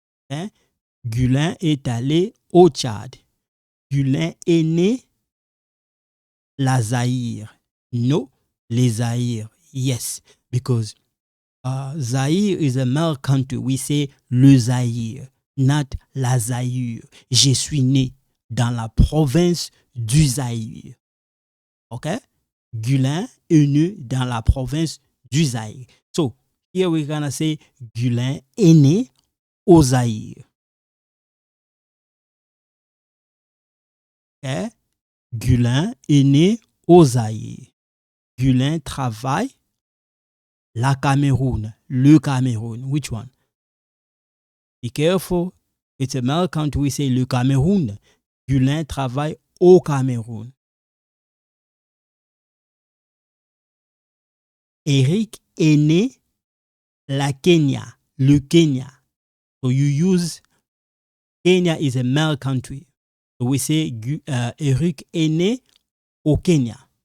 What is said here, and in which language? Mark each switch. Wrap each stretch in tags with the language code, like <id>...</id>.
<fr>Okay? Gulin est allé au Tchad. Gulin est né la Zaïre. No, les Zaïre.</fr> <en>Yes, because Zaïre is a male country. We say le Zaïre, not la Zaïre.</en> <fr>Je suis né dans la province du Zaïre. OK? Gulin est né dans la province du Zaïre.</fr> <en>So, here we're gonna say Gulin est né au Zaïre.</en> <fr>Okay? Gulin est né au Zaïre.</fr> <en>Gulin travaille la Cameroun. Le Cameroun. Which one? Be careful. It's a male country. We say le Cameroun.</en> <fr>Gulin travaille au Cameroun. Eric est né la Kenya. Le Kenya.</fr> <en>So you use Kenya is a male country.</en> <fr>So we say Eric est né au Kenya.</fr>